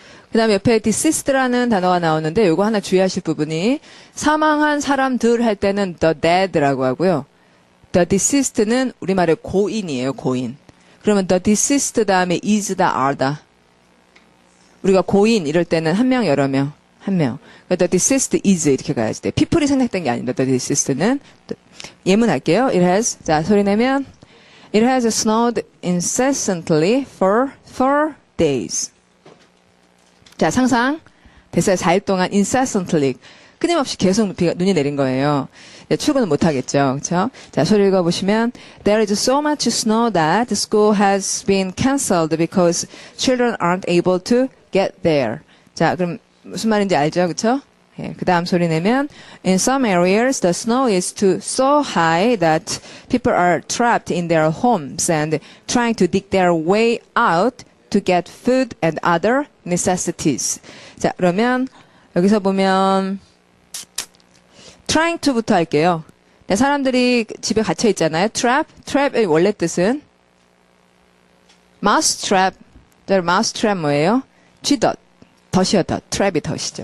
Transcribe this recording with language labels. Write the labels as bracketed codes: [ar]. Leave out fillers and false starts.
[ko] 그 다음에 옆에 deceased라는 단어가 나오는데 요거 하나 주의하실 부분이 사망한 사람들 할 때는 the dead라고 하고요. the deceased는 우리말의 고인이에요. 고인. 그러면 the deceased 다음에 is다, are다. 우리가 고인 이럴 때는 한 명, 여러 명. 한 명. [en] the deceased is [ko] 이렇게 가야지 돼. people이 생략된 게 아닙니다. the deceased는. 예문할게요. It has. 자, 소리 내면 [en] It has snowed incessantly for 4 days. [ko] 자, 상상. 됐어요. 4일 동안 incessantly. 끊임없이 계속 눈이 내린 거예요. 출근은 못 하겠죠. 그렇죠? 자, 소리 읽어보시면 [en] There is so much snow that the school has been cancelled because children aren't able to get there. [ko] 자, 그럼 무슨 말인지 알죠? 그렇죠? 예, 그 다음 소리 내면 [en] In some areas the snow is so high that people are trapped in their homes and trying to dig their way out to get food and other necessities. [ko] 자, 그러면 여기서 보면 trying to부터 할게요. 네, 사람들이 집에 갇혀 있잖아요. trap의 원래 뜻은 [en] mouse trap. [ko] mouse trap 뭐예요? 쥐덫. 덫이요, 덫. 트랩이 덫이죠.